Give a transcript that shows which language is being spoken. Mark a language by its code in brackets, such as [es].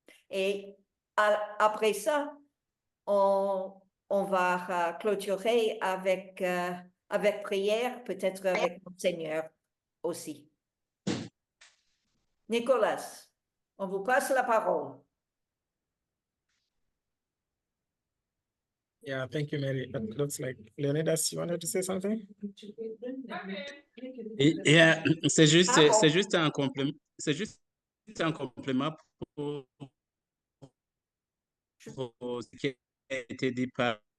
[fr] Et après ça, on va clôturer avec prière, peut-être avec Monseigneur aussi. Nicolas, on vous passe la parole. [en] Yeah, thank you, Mary. It looks like Leonidas, you wanted to say something? [fr] Yeah, c'est juste un complément. C'est juste un complément pour ce qui a été dit par.